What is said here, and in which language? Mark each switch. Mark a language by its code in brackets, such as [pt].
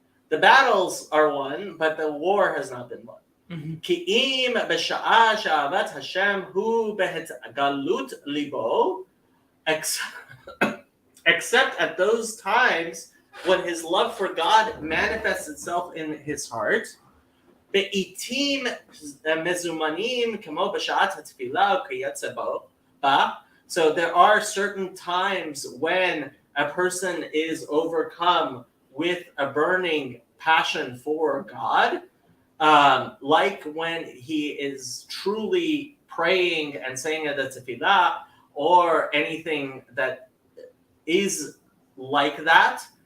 [en] The battles are won, but the war has not been won. [he] Ki'im b'sha'a sha'avat Hashem hu behetgalut libo [en] except at those times when his love for God manifests itself in his heart. [he] בעיתים מזומנים כמו בשעת התפילה וכיוצא בה. [en] So there are certain times when a person is overcome with a burning passion for God, like when he is truly praying and saying the tefillah, or anything that is like that.